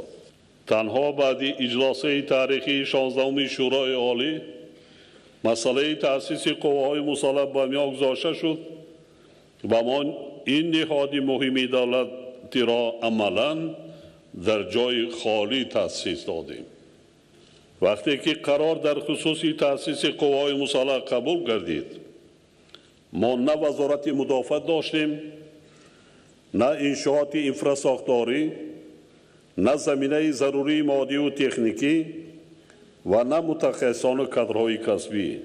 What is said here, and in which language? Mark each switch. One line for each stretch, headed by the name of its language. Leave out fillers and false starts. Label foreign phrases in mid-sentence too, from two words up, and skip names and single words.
Tajik: танҳо баъди иҷлосаи таърихии 16-уми шӯрои олӣ масъалаи таъсиси қувваҳои мусаллаҳ ба миён гузошта шуд ва мо ин ниҳоди муҳими давлатиро амалан дар ҷои холӣ таъсис додем. вақте ки қарор дар хусуси таъсиси қувваҳои мусаллаҳ қабул гардид мо на вазорати мудофиат доштем на иншооти инфрасохторӣ на заминаи зарурии моддӣ ва техникӣ ва на мутахассисон ва кадрҳои касбӣ.